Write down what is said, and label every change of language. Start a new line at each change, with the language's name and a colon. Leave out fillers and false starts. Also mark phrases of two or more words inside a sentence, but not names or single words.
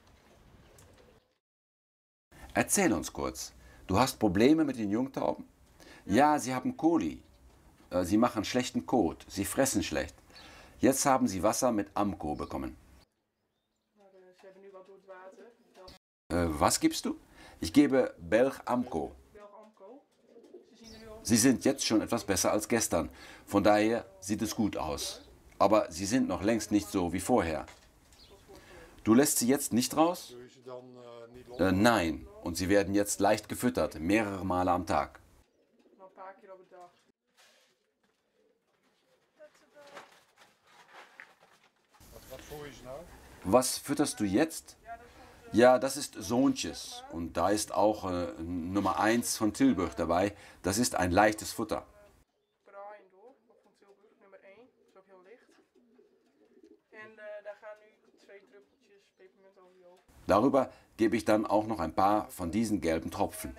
German: Erzähl uns kurz. Du hast Probleme mit den Jungtauben? Ja, sie haben Coli. Sie machen schlechten Kot. Sie fressen schlecht. Jetzt haben sie Wasser mit Amco bekommen.
Dutch: Maar ze hebben nu wat door het water.
German: Was gibst du? Ich gebe Belg Amco.
Dutch: Belg Amco. Ze zien er nu al.
German: Sie sind jetzt schon etwas besser als gestern. Von daher sieht es gut aus. Aber sie sind noch längst nicht so wie vorher. Du lässt sie jetzt nicht raus?
Dutch: Doe je ze dan niet los?
German: Nein. Und sie werden jetzt leicht gefüttert, mehrere Male am Tag.
Dutch: Maar een paar keer op de dag. Wat voer je ze nou?
German: Was fütterst du jetzt? Ja, das ist Sohntjes. Und da ist auch Nummer 1 von Tilburg dabei. Das ist ein leichtes Futter.
Dutch: Brian door, van Tilburg, nummer 1. Dat is ook heel licht. En daar gaan nu 2 druppeltjes pepermuntolie over.
German: Darüber gebe ich dann auch noch ein paar von diesen gelben Tropfen.